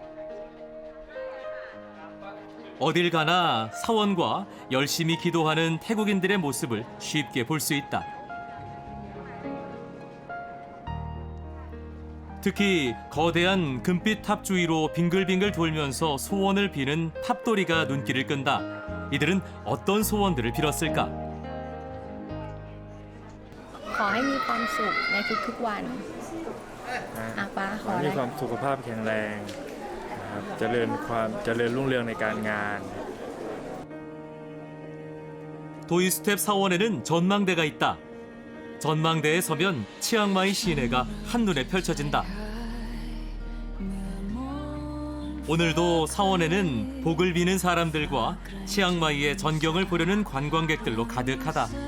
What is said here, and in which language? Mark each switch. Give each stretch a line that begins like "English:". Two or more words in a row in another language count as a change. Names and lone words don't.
Korean: 어딜 가나 사원과 열심히 기도하는 태국인들의 모습을 쉽게 볼 수 있다. 특히 거대한 금빛 탑 주위로 빙글빙글 돌면서 소원을 비는 탑돌이가 눈길을 끈다. 이들은 어떤 소원들을 빌었을까?
Thai: ขอให้มีความสุขในทุกๆวันป้าขออะไร มีความสุขภาพแข็งแรงนะครับเจริญรุ่งเรืองในการงาน
Korean: 도이스텝 사원에는 전망대가 있다. 전망대에 서면 치앙마이 시내가 한눈에 펼쳐진다. 오늘도 사원에는 복을 비는 사람들과 치앙마이의 전경을 보려는 관광객들로 가득하다.